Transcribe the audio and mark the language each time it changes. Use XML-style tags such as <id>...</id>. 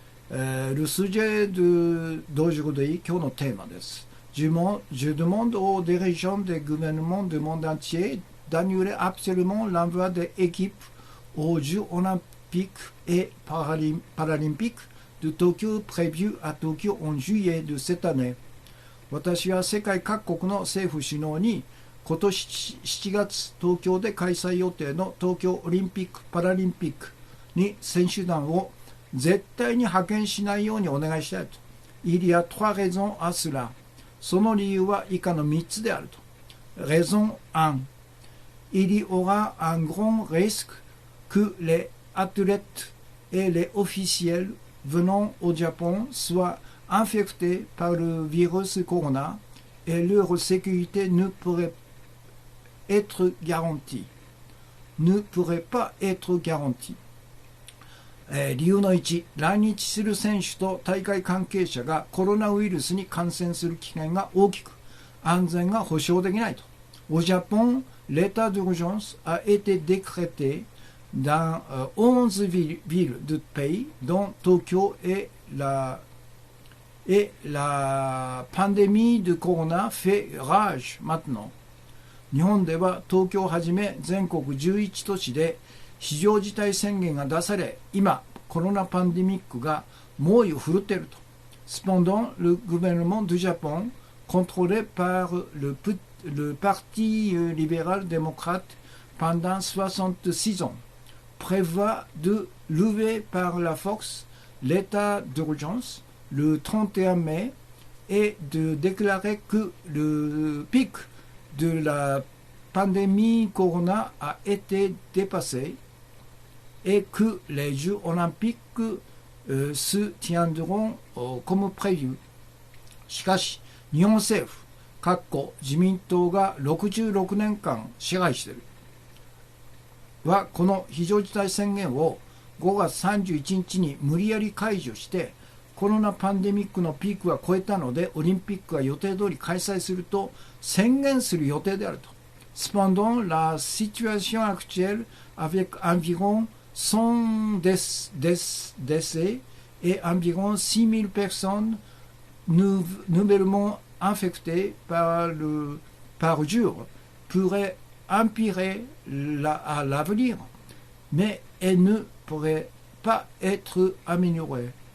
<fr>Le sujet d'aujourd'hui、</fr> <ja>今日のテーマです。</ja> <fr>Je demande aux dirigeants des gouvernements du monde entier d'annuler absolument l'envoi des équipes aux Jeux olympiques et paralympiques de Tokyo prévus à Tokyo en juillet de cette année。</fr> <ja>私は世界各国の政府首脳に今年7月東京で開催予定の東京オリンピック・パラリンピックに選手団を絶対に派遣しないようにお願いしたいと。</ja> <fr>Il y a trois raisons à cela。</fr> <ja>その理由は以下の3つであると。</ja> <fr>Raison 1。 Il y aura un grand risque que les athlètes et les officiels venant au Japon soient infectés par le virus corona et leur sécurité ne pourrait être garantie。 ne pourrait pas être garantie。</fr> <ja>理由の1、来日する選手と大会関係者がコロナウイルスに感染する危険が大きく、安全が保証できないと。</ja> <fr>Au Japon, l'état d'urgence a été décrété dans 11 villes du pays, dont Tokyo et la pandémie de corona fait rage maintenant。</fr> <ja>日本では東京をはじめ全国11都市で非常事態宣言が出され、今コロナパンデミックが猛威を振るっていると。</ja> <fr>Cependant, le gouvernement du Japon, contrôlé par le parti libéral-démocrate pendant 66 ans, prévoit de lever par la force l'état d'urgence le 31 mai et de déclarer que le pic de la pandémie corona a été dépassé et que les Jeux olympiques se tiendront comme prévu。</fr> <ja>しかし、日本政府、自民党が66年間支配しているは、この非常事態宣言を5月31日に無理やり解除して、コロナパンデミックのピークは超えたので、オリンピックが予定通り開催すると宣言する予定であると。</ja> <fr>Cependant, la situation actuelle avec environ 100 décès et environ 6000 personnes nouvellement infectées par jour pourrait empirer à l'avenir, mais elle ne pourrait pas être améliorée。</fr>